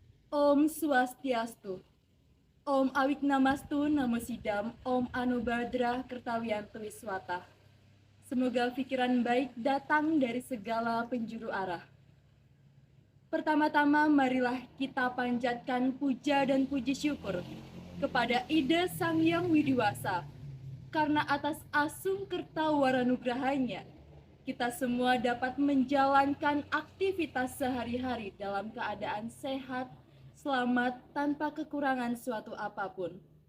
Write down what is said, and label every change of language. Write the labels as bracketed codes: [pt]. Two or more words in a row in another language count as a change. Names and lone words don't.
[sa] Om Swastiastu. Om Awiknamastu Namo Sidam. Om Anubhadra Kertawiyantu Wiswata. [id] Semoga pikiran baik datang dari segala penjuru arah. Pertama-tama marilah kita panjatkan puja dan puji syukur kepada Ida Sang Hyang Widiwasa, karena atas [ban] asung kerta waranugrahanya, [id] kita semua dapat menjalankan aktivitas sehari-hari dalam keadaan sehat, selamat, tanpa kekurangan suatu apapun.